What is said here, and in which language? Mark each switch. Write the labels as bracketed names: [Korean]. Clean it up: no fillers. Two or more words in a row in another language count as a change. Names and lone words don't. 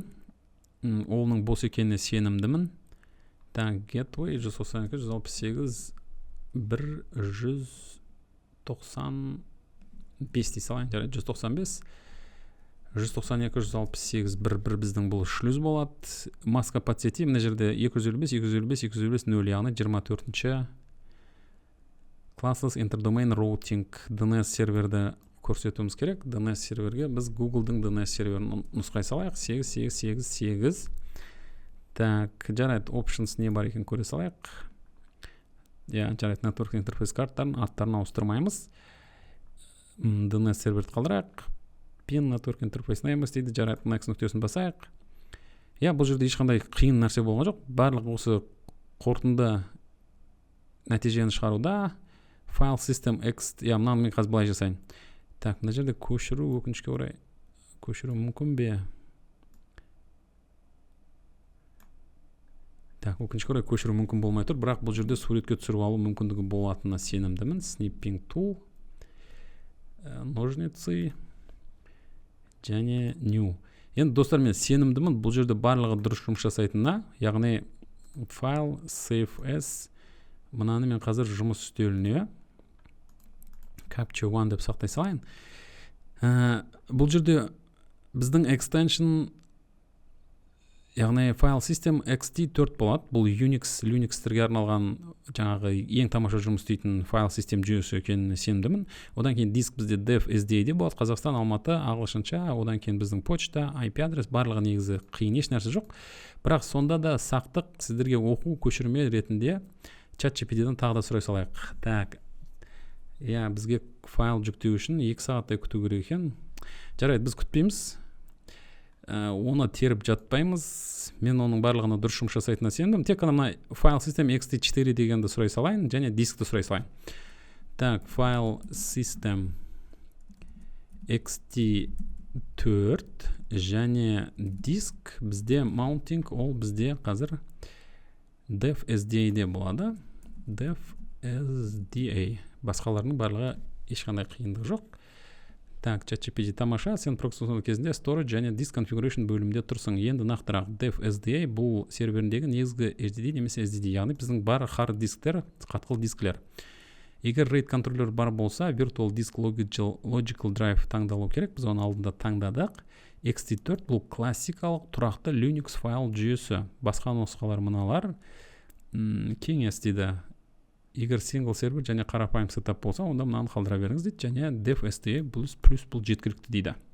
[Kazakh] Олның бос екеніне сенімдімін. Так, gateway 192, 168, 195 дей салайын. Жарайды, 195, 192, 168, 1 біздің бұл шлюз болады. [Russian] Маска под сети, [Kazakh] мына жерде 255, 255, 255, 0, яғни 24-ші. [English] Classless Interdomain Routing DNS [Kazakh] серверді көрсетуіміз керек. DNS серверге біз Google-дың DNS серверін нұсқай салайық. 8888. Так, жарайды, options не бар екен көре салайық. Жарайды, [English] network interface [Kazakh] карттарын аттарын ауыстырмаймыз. DNS серверді қалдырайық. [English] Pin network interface [Kazakh] наймыз дейді. Жарайды, next нүктесін басайық. Бұл жерде ешқандай қиын нәрсе болған жоқ. Барлық осы қорытынды нәтижені шығаруда [English] file system x, [Kazakh] мынаны мен қазір былай жасайын. Так, мына жерде көшіру, өкінішке орай көшіру мүмкін бе? Так, өкінішке орай көшіру мүмкін болмай тұр, бірақ бұл жерде суретке түсіріп алу мүмкіндігі болатынына сенімдімін. Snipping tool, ножницы және new. Енді достар, мен сенімдімін, бұл жерде барлығы дұрыс жұмыс жасайтынына, яғни [English] file save as, [Kazakh] мынаны мен қазір жұмыс үстеліне [English] capture one [Kazakh] деп сақтай салайын. Бұл жерде біздің extension, яғни [English] file system xt4 [Kazakh] болады. Бұл Linux-терге арналған жаңағы ең тамаша жұмыс істейтін [English] file system [Kazakh] жүйесі екеніне сенімдімін. Одан кейін диск бізде dev.sda болады. Қазақстан, Алматы, ағылшынша, одан кейін біздің почта, IP адрес, барлығы негізі қиын, еш нәрсе жоқ. Бірақ сонда да сақтық сіздерге оқу көшірме ретінде ChatGPT-ден тағы да сұрай салайық. Так, бізге файл жүктеу үшін 2 сағаттай күту керек екен. Жарайды, біз күтпейміз. Оны теріп жатпаймыз. Мен оның барлығына дұрыс жұмыс жасайтынына сенімдім. Тек қана мына [English] file system xt4 [Kazakh] дегенді сұрай салайын, және дискті сұрай салайын. Так, [English] file system xt4 [Kazakh] және диск бізде mounting, ол бізде қазір dev.sda-де болады. dev.sda. Басқаларының барлығы ешқандай қиындық жоқ. Так, ChatGPT тамаша, сен проксисон кезінде storage және [English] disk configuration [Kazakh] бөлімінде тұрсың. Енді нақтырақ, dev.sda бұл серверіндегі негізгі HDD немесе SSD, яғни біздің бар hard дисктер, қатқыл дисклер. Егер RAID контроллер бар болса, [English] virtual disk logical drive [Kazakh] таңдалу керек. Біз оны алдында таңдадық. xt4 бұл классикалық тұрақты Linux файл жүйесі. Басқа нұсқалар мыналар кеңес дейді. Егер single сервер және қарапайым сетап болса, онда мынаны қалдыра беріңіз дейді, және dev.sda плюс бұл жеткілікті дейді.